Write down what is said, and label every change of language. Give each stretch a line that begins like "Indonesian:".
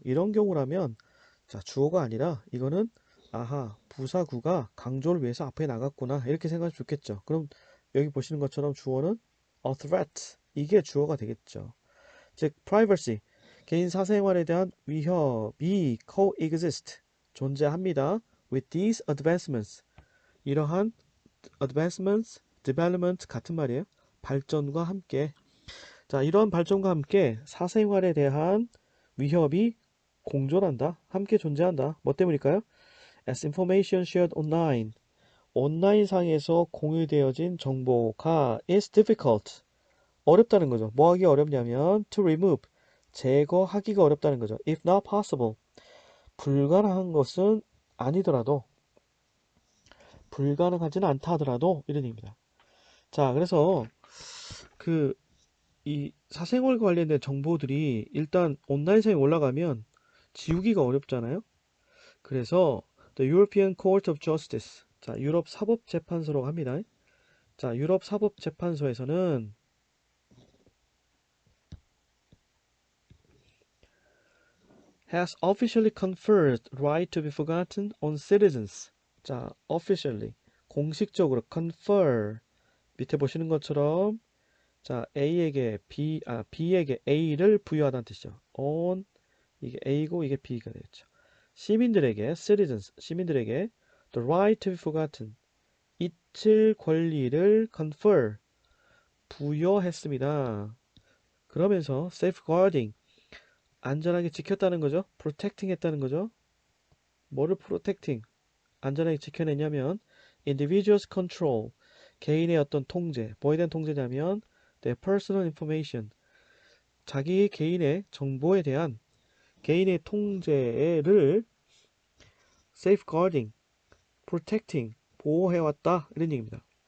Korean: 이런 경우라면 자, 주어가 아니라 이거는 아하, 부사구가 강조를 위해서 앞에 나갔구나 이렇게 생각하시면 좋겠죠. 그럼 여기 보시는 것처럼 주어는 a threat 이게 주어가 되겠죠. 즉 privacy 개인 사생활에 대한 위협이 coexist 존재합니다.
English: with these advancements
Korean: 이러한 advancements, development 같은 말이에요. 발전과 함께 자, 이러한 발전과 함께 사생활에 대한 위협이 공존한다. 함께 존재한다. 뭐 때문일까요?
English: As information shared online.
Korean: 온라인상에서 공유되어진 정보가
English: is difficult.
Korean: 어렵다는 거죠. 뭐 하기 어렵냐면
English: to remove.
Korean: 제거하기가 어렵다는 거죠.
English: If not possible.
Korean: 불가능한 것은 아니더라도 불가능하지는 않다 하더라도 이런 얘기입니다. 자, 그래서 그 이 사생활 관련된 정보들이 일단 온라인상에 올라가면 지우기가 어렵잖아요. 그래서 The European Court of Justice, 자, 유럽 사법재판소라고 합니다. 자, 유럽 사법재판소에서는
English: has officially conferred right to be forgotten on citizens.
Korean: 자, officially 공식적으로 confer 밑에 보시는 것처럼 자, B에게 A를 부여하다는 뜻이죠. on 이게 A고 이게 B가 되겠죠. 시민들에게 citizens 시민들에게 the right to be forgotten 잊힐 권리를 confer 부여했습니다. 그러면서 safeguarding 안전하게 지켰다는 거죠. protecting 했다는 거죠. 뭐를 protecting, 안전하게 지켜내냐면 individuals control, 개인의 어떤 통제, 뭐에 대한 통제냐면
English: their personal information,
Korean: 자기 개인의 정보에 대한 개인의 통제를 safeguarding, protecting, 보호해왔다 이런 얘기입니다.